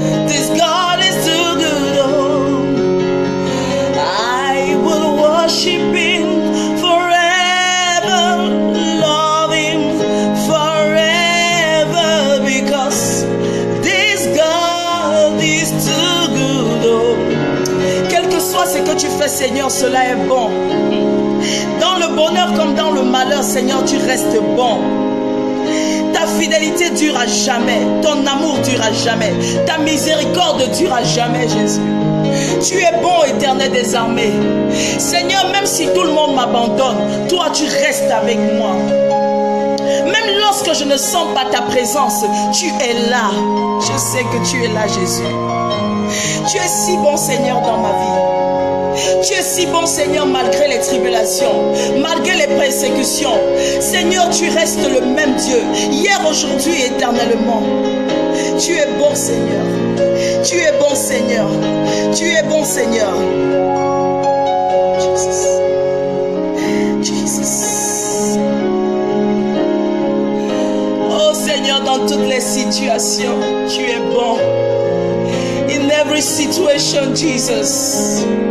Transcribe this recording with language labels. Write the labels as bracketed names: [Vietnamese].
[English] This God is too good. Oh, I will worship him forever, love him forever, because this God is too good. [French] Oh, quel que soit ce que tu fais, Seigneur, cela est bon. Dans le bonheur comme dans le malheur, Seigneur, tu restes bon. Ta fidélité dure à jamais. Ton amour dure à jamais. Ta miséricorde dure à jamais, Jésus. Tu es bon, Éternel des armées. Seigneur, même si tout le monde m'abandonne, toi, tu restes avec moi. Même lorsque je ne sens pas ta présence, tu es là. Je sais que tu es là, Jésus. Tu es si bon, Seigneur, dans ma vie. Tu es si bon, Seigneur, malgré les tribulations, malgré les persécutions. Seigneur, tu restes le même Dieu, hier, aujourd'hui et éternellement. Tu es bon, Seigneur. Tu es bon, Seigneur. Tu es bon, Seigneur. Jesus. Jesus. Oh, Seigneur, dans toutes les situations, tu es bon. [English] In every situation, Jesus.